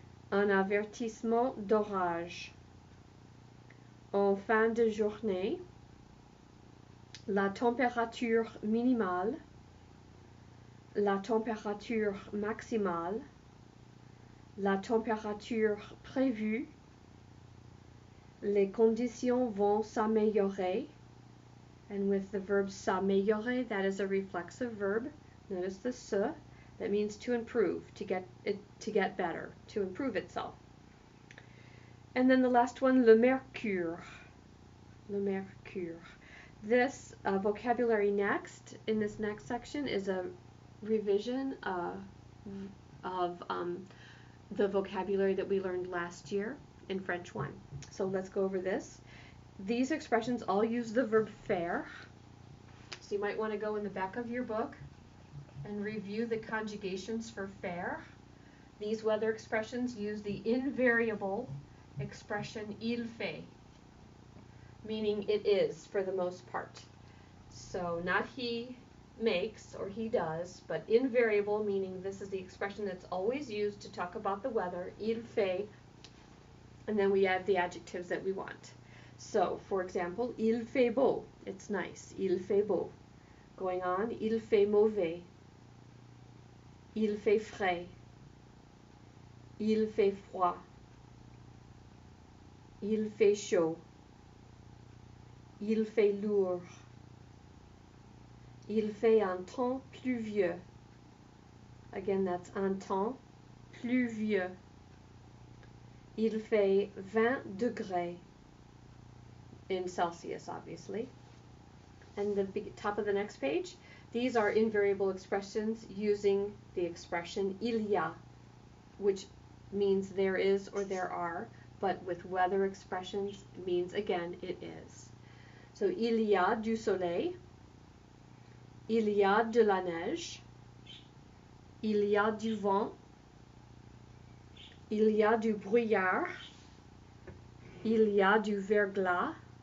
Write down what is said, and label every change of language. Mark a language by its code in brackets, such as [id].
[fr] Un avertissement d'orage. En fin de journée, la température minimale, la température maximale, la température prévue, les conditions vont s'améliorer, [en] and with the verb s'améliorer, that is a reflexive verb. Notice the se, that means to improve, to get better, to improve itself. And then the last one, le mercure. Le mercure. This vocabulary next, in this next section, is a revision of the vocabulary that we learned last year in French 1. So let's go over this. These expressions all use the verb faire. So you might want to go in the back of your book and review the conjugations for faire. These weather expressions use the invariable expression il fait, meaning it is for the most part. So not he makes or he does, but invariable, meaning this is the expression that's always used to talk about the weather, il fait, and then we add the adjectives that we want. So, for example, [fr] il fait beau, [en] it's nice, [fr] il fait beau. [en] Going on, [fr] il fait mauvais, il fait frais, il fait froid, il fait chaud, il fait lourd, il fait un temps pluvieux. [en] Again, that's [fr] un temps pluvieux. Il fait 20 degrés [en] in Celsius, obviously. And the top of the next page, these are invariable expressions using the expression il y a, which means there is or there are, but with weather expressions means, again, it is. [fr] So, il y a du soleil, il y a de la neige, il y a du vent, il y a du brouillard, il y a du verglas.